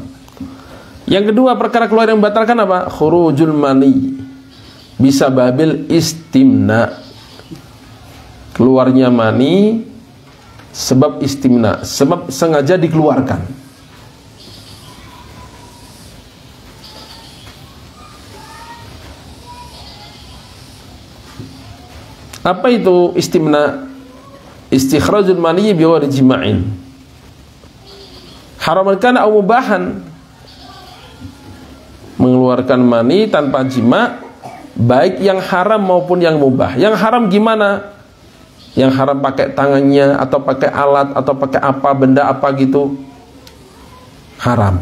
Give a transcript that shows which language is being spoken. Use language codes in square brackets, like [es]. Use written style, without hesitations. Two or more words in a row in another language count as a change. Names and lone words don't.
[id] Yang kedua, perkara keluar yang membatalkan apa? [ar] خروج المني بسبب الاستمناء, [id] keluarnya mani sebab istimna, sebab sengaja dikeluarkan. Apa itu istimna? [ar] استخراج المني بغير جماع, حراما كان أو مباحا, [id] mengeluarkan mani tanpa jima, baik yang haram maupun yang mubah. Yang haram gimana? Yang haram pakai tangannya atau pakai alat atau pakai apa, benda apa gitu, haram.